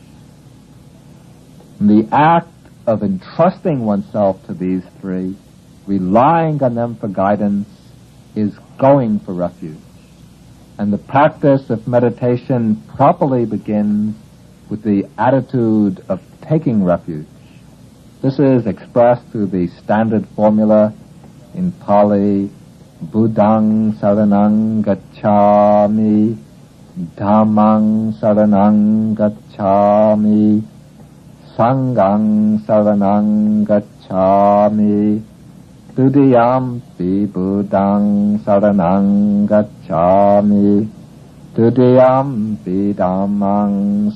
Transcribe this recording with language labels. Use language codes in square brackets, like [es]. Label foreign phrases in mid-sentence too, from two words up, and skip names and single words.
[en] And the act of entrusting oneself to these three, relying on them for guidance, is going for refuge. And the practice of meditation properly begins with the attitude of taking refuge. This is expressed through the standard formula in Pali: Buddhang [pi] saranang gacchami, Dhammang saranang gacchami, Sanghang saranang gacchami, Dudiyampi Buddhang saranang gacchami, Dudiyampi Dhammang